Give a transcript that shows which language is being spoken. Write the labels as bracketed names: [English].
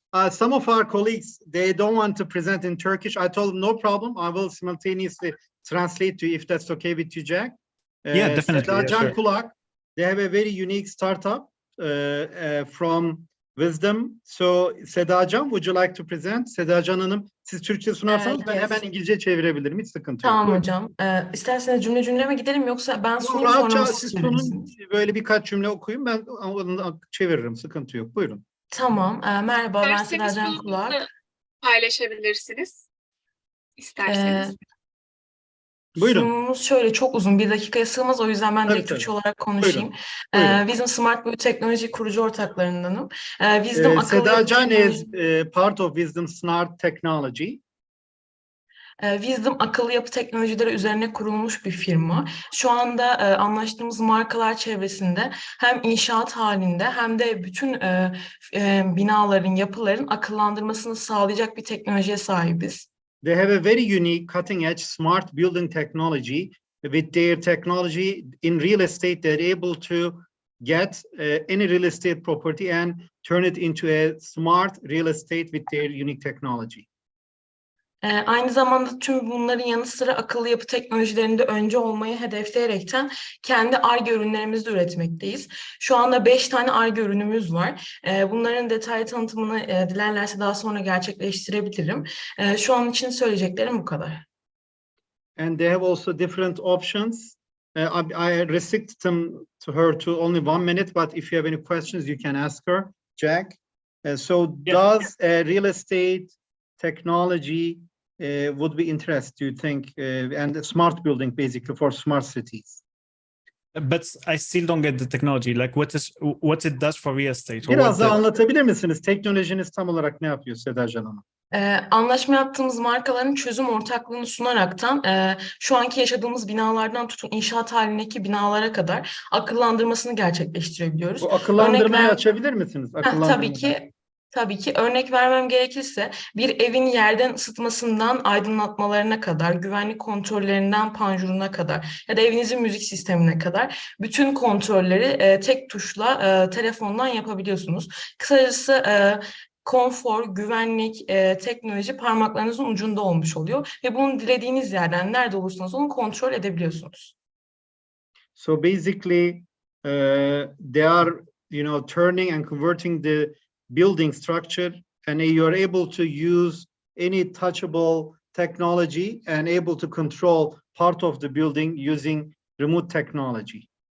[English] Some of our colleagues, they don't want to present in Turkish. I told them, no problem. I will simultaneously translate to you if that's okay with you, Jack. Yeah, definitely. Sedacan Kulak, they have a very unique startup from Wisdom. So Sedacan, would you like to present? [Turkish] Sedacan Hanım, siz Türkçe sunarsanız ben hemen İngilizce çevirebilirim. Hiç sıkıntı yok. Tamam hocam. İsterseniz cümle mi gidelim, yoksa ben sunayım sonra mı siz çevirirsiniz? Böyle birkaç cümle okuyun, ben çeviririm. Sıkıntı yok. Buyurun. Tamam. Merhaba, ben Sedacan Kulak. Paylaşabilirsiniz. İsterseniz. Buyurun. Sunumumuz şöyle, çok uzun, 1 dakikaya sığmaz, o yüzden ben direkt Türkçe olarak konuşayım. Wisdom Smart Boy Teknoloji kurucu ortaklarındanım. [English] Sedacan is part of Wisdom Smart Technology. [Turkish] Wisdom akıllı yapı teknolojileri üzerine kurulmuş bir firma. Şu anda anlaştığımız markalar çevresinde hem inşaat halinde hem de bütün binaların, yapıların akıllandırmasını sağlayacak bir teknolojiye sahibiz. [English] They have a very unique cutting-edge smart building technology. With their technology in real estate, they're able to get any real estate property and turn it into a smart real estate with their unique technology. [Turkish] Aynı zamanda tüm bunların yanı sıra akıllı yapı teknolojilerinde önce olmayı hedefleyerekten kendi Ar-Ge ürünlerimizi de üretmekteyiz. Şu anda 5 tane Ar-Ge ürünümüz var. Bunların detaylı tanıtımını dilerlerse daha sonra gerçekleştirebilirim. Şu an için söyleyeceklerim bu kadar. [English] And they have also different options. I restrict them to her to only 1 minute, but if you have any questions, you can ask her, Jack. So does real estate technology would be interest, do you think, and smart building basically for smart cities? But I still don't get the technology. Like what it does for real estate. [Turkish] Biraz daha anlatabilir misiniz? Teknolojiniz tam olarak ne yapıyor Sedacan Hanım? Anlaşma yaptığımız markaların çözüm ortaklığını sunaraktan şu anki yaşadığımız binalardan tutun inşaat halindeki binalara kadar akıllandırmasını gerçekleştirebiliyoruz. Bu akıllandırmayı açabilir misiniz? Tabii ki. Örnek vermem gerekirse bir evin yerden ısıtmasından aydınlatmalarına kadar, güvenlik kontrollerinden panjuruna kadar ya da evinizin müzik sistemine kadar bütün kontrolleri tek tuşla telefondan yapabiliyorsunuz. Kısacası konfor, güvenlik, teknoloji parmaklarınızın ucunda olmuş oluyor ve bunu dilediğiniz yerden nerede olursanız onu kontrol edebiliyorsunuz. [English] So basically, they are, turning and converting the building structure, and you are able to use any touchable technology and able to control part of the building using remote technology.